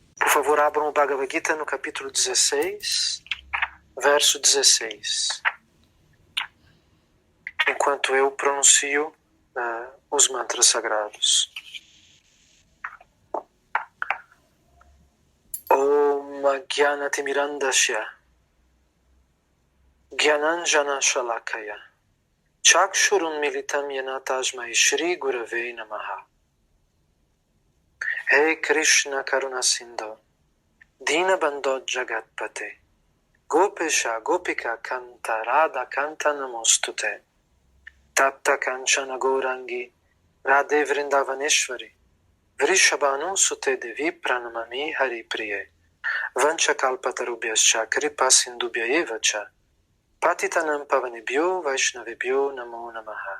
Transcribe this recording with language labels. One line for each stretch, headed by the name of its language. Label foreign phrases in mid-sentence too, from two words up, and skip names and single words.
Portuguese: favor, abram o Bhagavad Gita no capítulo 16, verso 16. Enquanto eu pronuncio os mantras sagrados.
Sanskrit: Om Jnanatimirandasya Jnananjana Shalakaya Chakshurun Militam Yena Tasmai Shri Gurave Namaha. Hey Krishna Karuna Sindhu Dinabandho Jagatpate Gopesha Gopika Kanta Radha Kanta Namostute Tapta Kanchana Gourangi Radhe Vrindavaneshwari Vrishabhanu Sute Devi Pranamami Hari Priye Vanchakalpatarubhyascha Kripa Sindubhya Evacha Patitanam Pavanebhyo Vaishnavebhyo Namo Namaha.